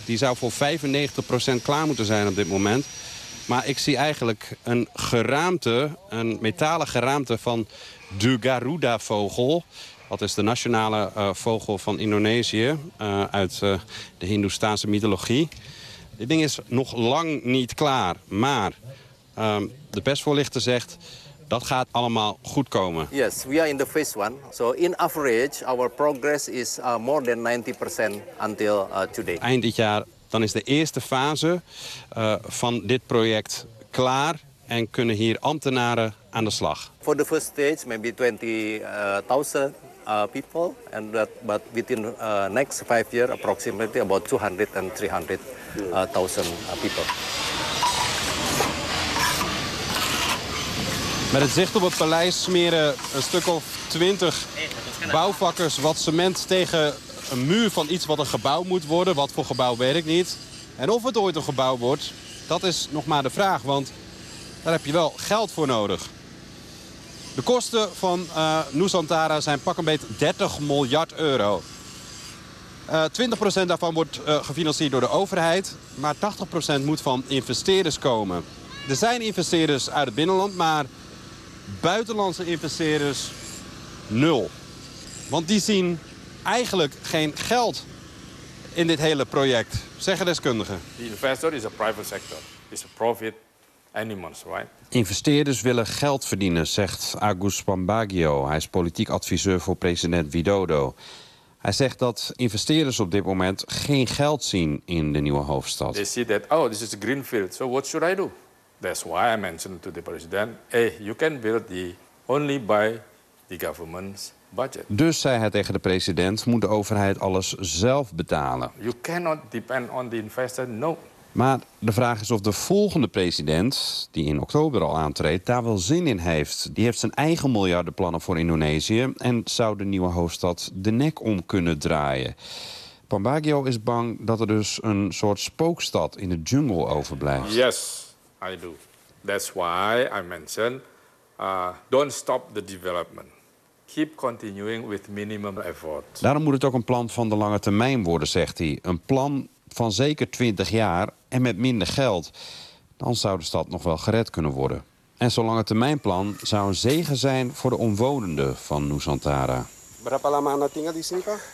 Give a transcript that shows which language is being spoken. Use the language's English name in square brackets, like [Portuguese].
[Dutch] Die zou voor 95% klaar moeten zijn op dit moment. Maar ik zie eigenlijk een geraamte, een metalen geraamte van de Garuda-vogel. Dat is de nationale vogel van Indonesië uit de Hindoestaanse mythologie. Dit ding is nog lang niet klaar, maar de persvoorlichter zegt dat gaat allemaal goed komen. [English] Yes, we are in the phase one. So in average, our progress is more than 90% until today. [Dutch] Eind dit jaar, dan is de eerste fase van dit project klaar en kunnen hier ambtenaren aan de slag. [English] For the first stage, maybe 20,000 people, and that, but within next 5 years, approximately about 200,000 and 300,000 people. [Dutch] Met het zicht op het paleis smeren een stuk of 20 bouwvakkers wat cement tegen een muur van iets wat een gebouw moet worden. Wat voor gebouw weet ik niet. En of het ooit een gebouw wordt, dat is nog maar de vraag. Want daar heb je wel geld voor nodig. De kosten van Nusantara zijn pak een beet 30 miljard euro. 20% daarvan wordt gefinancierd door de overheid. Maar 80% moet van investeerders komen. Er zijn investeerders uit het binnenland, maar buitenlandse investeerders nul. Want die zien eigenlijk geen geld in dit hele project, zeggen deskundigen. [English] The investor is a private sector. It's a profit animals, right? [Dutch] Investeerders willen geld verdienen, zegt Agus Pambagio. Hij is politiek adviseur voor president Widodo. Hij zegt dat investeerders op dit moment geen geld zien in de nieuwe hoofdstad. [English] They see that, oh, this is a greenfield. So what should I do? That's why I mentioned to the president, hey, you can build the only by the government's budget. [Dutch] Dus zei hij tegen de president, moet de overheid alles zelf betalen. [English] You cannot depend on the investor, no. [Dutch] Maar de vraag is of de volgende president, die in oktober al aantreedt, daar wel zin in heeft. Die heeft zijn eigen miljardenplannen voor Indonesië en zou de nieuwe hoofdstad de nek om kunnen draaien. Pambagio is bang dat er dus een soort spookstad in de jungle overblijft. [English] Yes. I do. That's why I mentioned, don't stop the development. Keep continuing with minimum effort. [Dutch] Daarom moet het ook een plan van de lange termijn worden, zegt hij. Een plan van zeker 20 jaar en met minder geld. Dan zou de stad nog wel gered kunnen worden. En zo'n lange termijn plan zou een zegen zijn voor de omwonenden van Nusantara. [Indonesian] Berapa lama anda tinggal di sini, Pak?